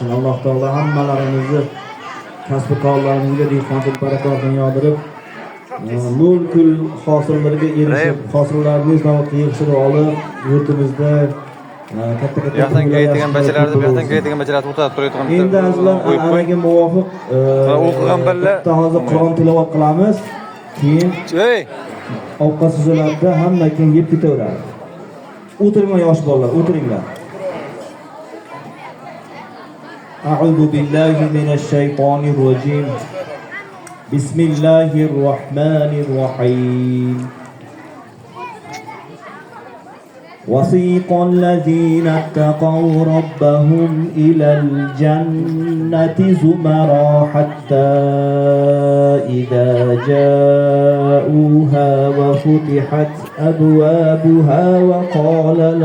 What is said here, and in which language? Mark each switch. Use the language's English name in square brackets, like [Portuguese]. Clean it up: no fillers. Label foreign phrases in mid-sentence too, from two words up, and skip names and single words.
[Uzbek] Alloh taolo hammalarimizni kasb-korlarimizga dehqonchilik barakotini yog'dirib, mulkul hosillarga erishib, hosillarni zavodga yig'ishtirib olib, yurtimizda katta-katta yoqdan keladigan bachalarni bu yoqdan keladigan bachalarni o'rtada turadigan. Endi azizlar an'anaga muvofiq o'qigan balla hozir Qur'on tilovat qilamiz. Keyin ovqat so'zlarda hamma keyin yeb ketaveradi. O'tiringlar yosh bolalar, o'tiringlar. [Arabic] أعوذ بالله من الشيطان الرجيم. بسم الله الرحمن الرحيم. وسيق الذين اتقوا ربهم إلى الجنة زمرا حتى إذا جاءوها وفتحت أبوابها وقال